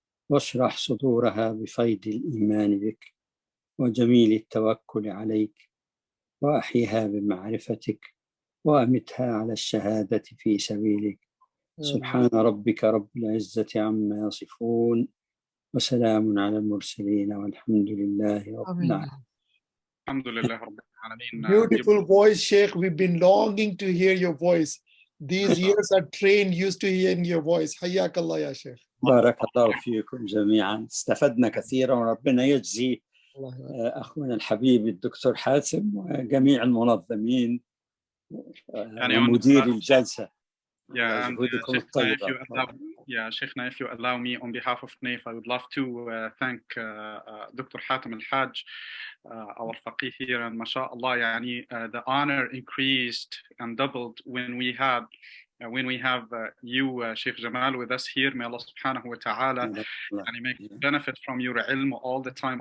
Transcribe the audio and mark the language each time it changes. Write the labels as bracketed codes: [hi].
[ar] واشرح صدورها بفيض الإيمان بك وجميل التوكل عليك، وأحيها بمعرفتك وأمتها على الشهادة في سبيلك. سبحان ربك رب العزة عما يصفون وسلام على المرسلين والحمد لله رب العالمين. الحمد لله رب العالمين. [en] Beautiful voice, Sheikh. We've been longing to hear your voice. These years are trained, used to hearing your voice. [ar] حياك الله يا شيخ. بارك الله فيكم جميعا، استفدنا كثيرا، وربنا يجزي أخونا الحبيب الدكتور حاتم وجميع المنظمين ومدير الجلسة. [en] Yeah, and Sheikhna, if you allow me, on behalf of NAIF, I would love to thank Dr. Hatem Al-Haj, our faqih here, and mashallah, the honor increased and doubled when we had when we have you, Sheikh Jamal, with us here. May Allah subhanahu wa ta'ala and make benefit from your ilm all the time.